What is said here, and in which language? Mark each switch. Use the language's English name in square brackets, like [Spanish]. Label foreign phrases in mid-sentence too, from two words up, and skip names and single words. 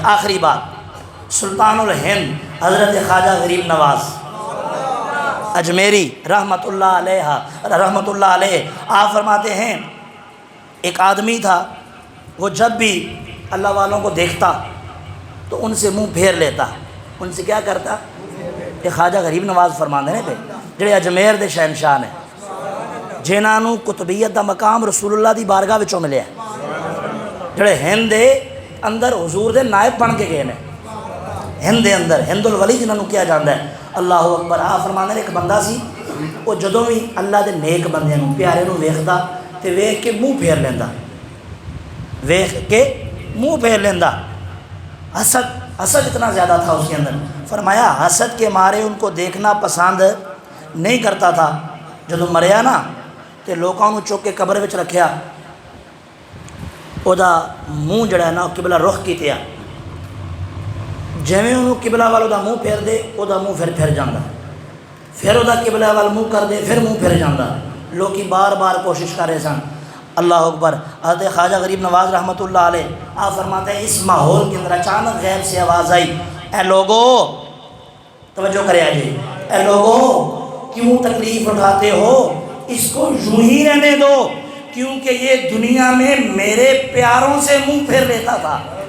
[Urdu] آخری بات، سلطان الہند حضرت خواجہ غریب نواز اجمیری [Arabic] رحمۃ اللہ علیہ [Urdu] آپ فرماتے ہیں ایک آدمی تھا، وہ جب بھی اللہ والوں کو دیکھتا تو ان سے منہ پھیر لیتا۔ ان سے کیا کرتا؟ [Punjabi] کہ خواجہ غریب نواز فرماندے نے پہ جڑے اجمیر دے شہنشاہ نے، جنہاں نوں قطبیت دا مقام رسول اللہ دی بارگاہ وچوں ملیا ہے، جڑے ہند دے اندر حضور دے نائب بن کے گئے نے، ہند دے اندر ہند الولی جنہاں نوں کیا جاندا ہے۔ [Arabic] اللہ اکبر۔ [Punjabi] آپ فرماندے نے ایک بندہ سی، وہ جدوں بھی اللہ دے نیک بندے نوں پیارے نوں ویکھدا تے ویکھ کے منہ پھیر لیندا، ویکھ کے منہ پھیر لیندا۔ [Urdu] حسد اتنا زیادہ تھا اس کے اندر۔ فرمایا حسد کے مارے ان کو دیکھنا پسند نہیں کرتا تھا۔ [Punjabi] جدوں مریا نا تے لوکاں نوں چک کے قبر وچ رکھیا ਉਹਦਾ ਮੂੰਹ ਜਿਹੜਾ ਨਾ قبلہ رخ ਕੀਤੇ ਆ, ਜਿਵੇਂ ਉਹਨੂੰ قبلہ ਵੱਲ ਉਹਦਾ ਮੂੰਹ ਫੇਰ ਦੇ ਉਹਦਾ ਮੂੰਹ ਫਿਰ ਜਾਂਦਾ, ਫਿਰ ਉਹਦਾ قبلہ ਵੱਲ ਮੂੰਹ ਕਰਦੇ ਫਿਰ ਮੂੰਹ ਫਿਰ ਜਾਂਦਾ. ਲੋਕੀ ਬਾਰ کوشش کر رہے سن. [Arabic] اللہ اکبر. [Urdu] حضرت خواجہ غریب نواز [Arabic] رحمۃ اللہ علیہ [Urdu] آپ فرماتے ہیں اس ماحول کے اندر اچانک غیب سے آواز آئی, اے لوگو توجہ کرے آجے, اے لوگو کیوں تکلیف اٹھاتے ہو, اس کو یوں ہی رہنے دو, کیونکہ یہ دنیا میں میرے پیاروں سے منہ پھیر لیتا تھا.